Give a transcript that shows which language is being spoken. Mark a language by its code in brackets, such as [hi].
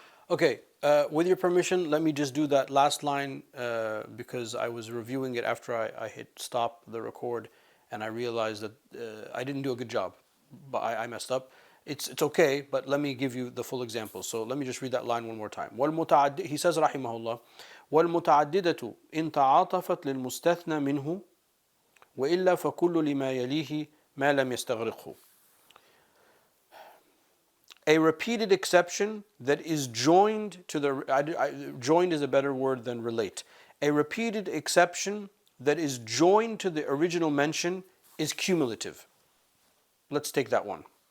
[en] Okay, with your permission, let me just do that last line because I was reviewing it after I hit stop the record, and I realized that I didn't do a good job, but I messed up. It's okay, but let me give you the full example. So let me just read that line one more time. He says, [ar] rahimahullah, وَالْمُتَعَدِّدَةُ إِن تَعَاطَفَتْ لِلْمُسْتَثْنَى مِنْهُ وَإِلَّا فَكُلُّ لِمَا يَلِيهِ مَا لَمْ يَسْتَغْرِقْهُ. [en] A repeated exception that is joined to the... joined is a better word than relate. A repeated exception that is joined to the original mention is cumulative. Let's take that one.